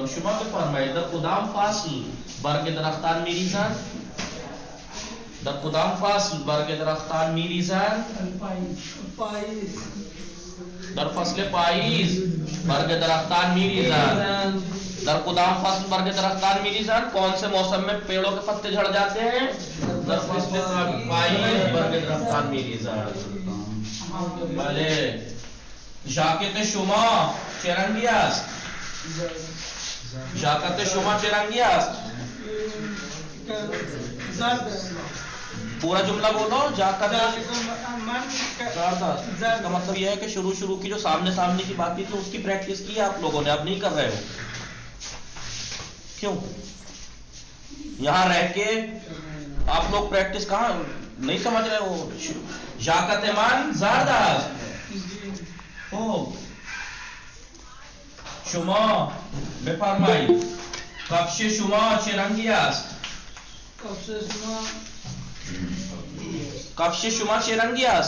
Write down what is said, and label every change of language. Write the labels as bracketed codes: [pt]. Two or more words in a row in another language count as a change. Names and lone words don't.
[fa] شما بفرمایید در کدام فصل برگ درختان میریزند؟ در کدام فصل برگ درختان میریزند؟ پاییز. در فصل پاییز برگ درختان میریزند. در کدام فصل برگ درختان میریزند؟ [ur] کون سے موسم میں پیڑوں کے پتے جھڑ جاتے ہیں؟ [fa] در فصل پاییز برگ درختان میریزند. بله. ژاکت شما چه رنگی است؟ جاکت شما چرنگی است. زرد [ur] پورا جملہ بولو. [fa] جاکت من زرد است. [ur] اس کا مطلب یہ ہے کہ شروع کی جو سامنے کی بات تھی تو اس کی پریکٹس کی ہے آپ لوگوں نے, اب نہیں کر رہے ہو. کیوں؟ یہاں رہ کے آپ لوگ پریکٹس کہاں نہیں سمجھ رہے ہو. [fa] جاکت من زرد است. خوب شما بفرمایید کفش شما چه رنگی است. کفش شما چه رنگی است.